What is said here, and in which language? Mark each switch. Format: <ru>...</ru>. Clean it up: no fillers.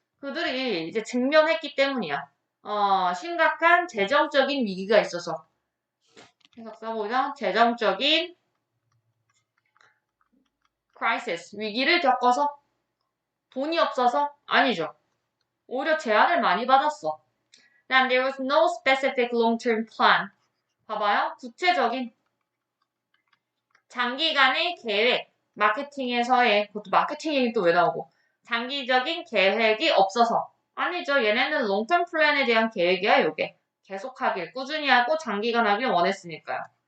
<ko>그들이 이제 직면했기 때문이야. 심각한 재정적인 위기가 있어서. 해석 써보자. 재정적인 crisis, 위기를 겪어서 돈이 없어서? 아니죠. 오히려 제한을 많이 받았어.</ko> <en>Then there was no specific long-term plan.</en> <ko>봐봐요. 구체적인 장기간의 계획, 마케팅에서의, 그것도 마케팅 얘기 또 왜 나오고, 장기적인 계획이 없어서. 아니죠. 얘네는 롱텀 플랜에 대한 계획이야, 요게. 계속하길, 꾸준히 하고 장기간 하길 원했으니까요.</ko>